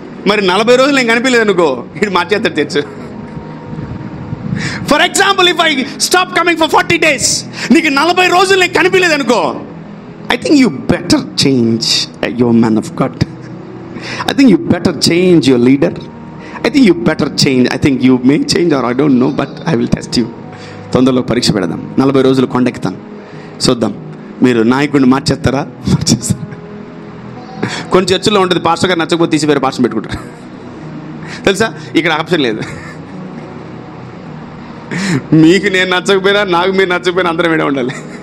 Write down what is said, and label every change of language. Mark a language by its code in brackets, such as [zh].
[te] మరి 40 రోజులు నేను కనిపించలేదు అనుకో, ఇది మార్చేస్తాడు తెచ్చు. [en] for example if I stop coming for 40 days, [te] నీకు 40 రోజులు నేను కనిపించలేదు అనుకో, [en] I think you better change your man of God. I think you better change your leader. I think you better change. I think you may change or I don't know, but I will test you. [te] తొందరలో పరీక్ష పెడదాం. 40 రోజులు కొండెక్కుతాను, చూద్దాం మీరు నాయకుడిని మార్చేస్తారా. కొన్ని చర్చల్లో ఉంటుంది, పాస్టర్ గారు నచ్చకపోతే తీసి వేరే పాస్టర్ పెట్టుకుంటారు. తెలుసా, ఇక్కడ ఆప్షన్ లేదు. మీకు నేను నచ్చకపోయినా, నాకు మీరు నచ్చకపోయినా అందరం వినే ఉండాలి.